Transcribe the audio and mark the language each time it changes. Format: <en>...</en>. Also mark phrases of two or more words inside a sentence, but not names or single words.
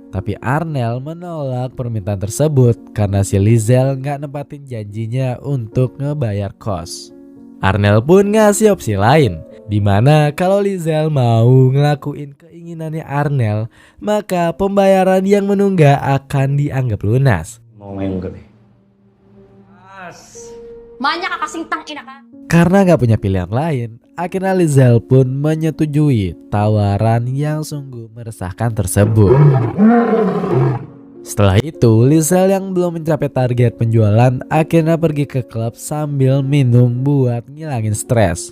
<id>Tapi Arnel menolak permintaan tersebut karena si Lizelle gak nempatin janjinya untuk ngebayar kos. Arnel pun ngasih opsi lain, dimana kalau Lizelle mau ngelakuin keinginannya Arnel, maka pembayaran yang menunggak akan dianggap lunas.</id> <tl>Mau main gabi? Manya ka kasing tangina ka.</tl> <id>Karena gak punya pilihan lain, akhirnya Lizelle pun menyetujui tawaran yang sungguh meresahkan tersebut. Setelah itu, Lizelle yang belum mencapai target penjualan akhirnya pergi ke klub sambil minum buat ngilangin stres.</id>